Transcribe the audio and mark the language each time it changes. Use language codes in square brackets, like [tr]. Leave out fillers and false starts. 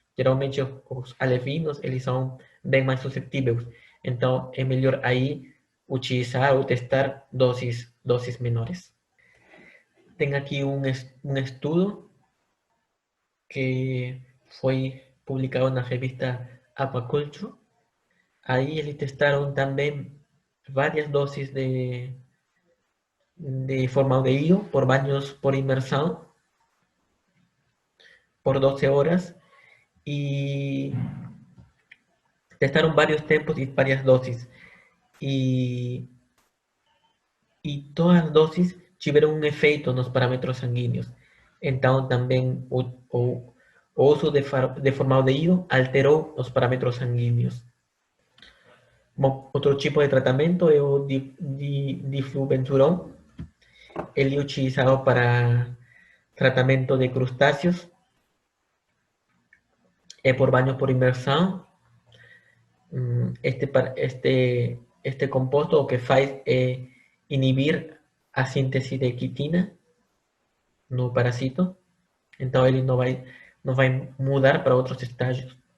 [pt] Geralmente os alevinos eles são bem mais suscetíveis. Então é melhor aí utilizar ou testar doses menores. Tem aqui um estudo que foi publicado na revista Aquaculture. Aí eles testaram também várias doses de formaldeído [es] por baños por inmersión por 12 horas y testaron varios tiempos y varias dosis. Y, y todas las dosis tuvieron un efecto en los parámetros sanguíneos. Entonces también o uso de formaldeído alteró los parámetros sanguíneos. Otro tipo de tratamiento es el difluventurón. Él es utilizado para tratamiento de crustáceos por baños por inmersión. [pt] Este composto o que faz é inibir a síntese de quitina no parasito, então ele não vai mudar para outros estágios.